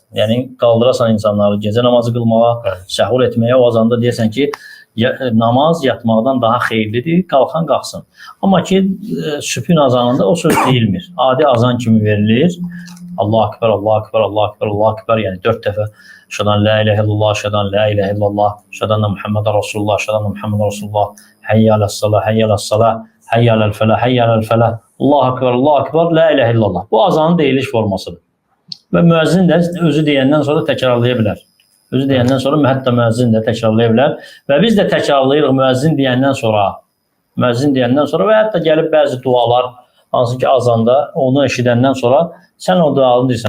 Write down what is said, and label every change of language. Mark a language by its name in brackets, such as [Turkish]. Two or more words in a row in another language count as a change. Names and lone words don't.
[Azerbaijani] Yəni, qaldırasan insanları gecə namazı qılmağa, səhur etməyə, o azanda deyəsən ki, namaz yatmaqdan daha xeyirlidir, qalxan qalxsın. Amma ki, sübhün azanında o söz deyilmir. Adi azan kimi verilir. [Arabic] الله أكبر، الله أكبر، الله أكبر، الله أكبر, [Azerbaijani] yəni 4 dəfə [Arabic] أشهد أن لا إله إلا الله، أشهد أن لا إله إلا الله، أشهد أن محمدا رسول الله، أشهد أن محمدا رسول الله، حي على الصلاة، حي على الصلاة، حي على الفلاح، حي على الفلاح، الله أكبر، الله أكبر، لا إله إلا الله. [Azerbaijani] Bu azanın deyiliş formasıdır. Və müəzzin də özü deyəndən sonra təkrarlaya bilər. Özü deyəndən sonra hətta müəzzin də təkrarlaya bilər. Və biz də təkrarlayırıq müəzzin deyəndən sonra. Müəzzin deyəndən sonra və hətta gəlib bəzi dualar, hansı ki azanda onu eşidəndən sonra sən o duanı deyirsən.